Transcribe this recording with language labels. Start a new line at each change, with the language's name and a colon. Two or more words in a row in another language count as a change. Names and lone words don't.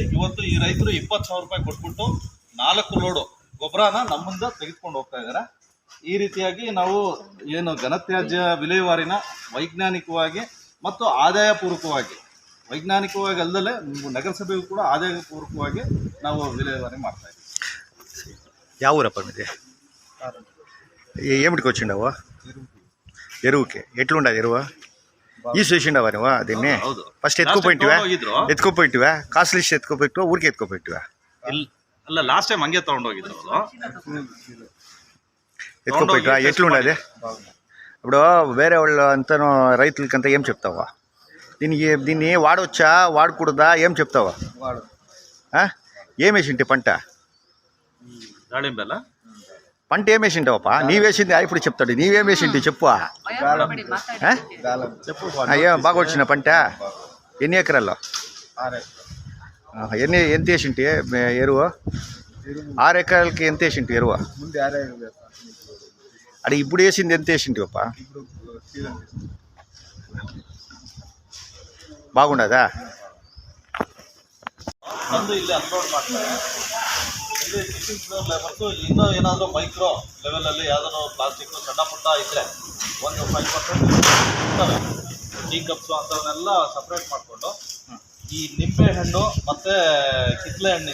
Kannada: ಇವತ್ತು ಈ ರೈತರು 20,000 ರೂಪಾಯಿ ಕೊಟ್ಬಿಟ್ಟು 4 ಲೋಡು ಗೊಬ್ಬರನ ನಮ್ಮಿಂದ ತೆಗೆದುಕೊಂಡು ಹೋಗ್ತಾ ಇದ್ದಾರೆ. ಈ ರೀತಿಯಾಗಿ ನಾವು ಏನು ಘನತ್ಯಾಜ್ಯ ವಿಲೇವಾರಿನ ವೈಜ್ಞಾನಿಕವಾಗಿ ಮತ್ತು ಆದಾಯ ಪೂರ್ವಕವಾಗಿ, ವೈಜ್ಞಾನಿಕವಾಗಿ ಅಲ್ಲದೆ ನಗರಸಭೆಗೂ ಕೂಡ ಆದಾಯ ಪೂರ್ವಕವಾಗಿ ನಾವು ವಿಲೇವಾರಿ ಮಾಡ್ತಾ ಇದ್ದೀವಿ. ಯಾವ ಊರಪ್ಪ ಇದೆ?
Telugu: ఏమిటికి వచ్చిండవా? ఎరువుకి ఎట్లుండదు ఎరువు? ఈ చూసిండవా నువ్వు దీన్ని? ఫస్ట్ ఎత్తుకోపోయిట్టివా? కాస్ట్లీ ఎత్తుకోపోయిట్టివా? ఊరికి ఎత్తుకోపోయిట్టివా?
Kannada: ಅಲ್ಲ,
English: last time
Kannada: ಹಂಗೆ ತೊಗೊಂಡೋಗಿದ್ರು ಅವರು.
Telugu: ఎత్తుకోపోయిట్టివా? ఎట్లుండదు? ఇప్పుడు వేరే వాళ్ళు అంతను రైతులకంతా ఏం చెప్తావా? దీన్ని వాడవచ్చా వాడకూడదా ఏం చెప్తావా? ఏమేసింటి పంట
Kannada: దాಳಿಂಬೆ ಅಲ್ಲ
Telugu: పంట ఏమేసింటావప్ప నీవేసింది ఇప్పుడు చెప్తాడు నీవేమేసింటి చెప్పు ఏం బాగా వచ్చిన పంట ఎన్ని ఎకరాల్లో ఎంత వేసింటి ఎరువు 6 ఎకరాలకి ఎంత వేసింటి ఎరువు అడే ఇప్పుడు వేసింది ఎంత వేసింటివప్ప బాగుండదా
Kannada: ತಂದು ಇಲ್ಲಿ ಅನ್ಲೋಡ್ ಮಾಡ್ತಾರೆ ಇಲ್ಲಿ ಟಿಫಿನ್ ಲೇಬರ್ಸು ಇನ್ನೂ ಏನಾದರೂ
English: micro level
Kannada: ಯಾವ್ದಾದ್ರು ಪ್ಲಾಸ್ಟಿಕ್ ಸಣ್ಣ ಪುಟ್ಟ ಇದ್ದರೆ ಒಂದು 5% ಇರ್ತವೆ
English: tea cups
Kannada: ಅಂಥವನ್ನೆಲ್ಲ ಸಪ್ರೇಟ್ ಮಾಡಿಕೊಂಡು ಈ ನಿಂಬೆ ಹಣ್ಣು ಮತ್ತು ಕಿತ್ತಳೆ ಹಣ್ಣು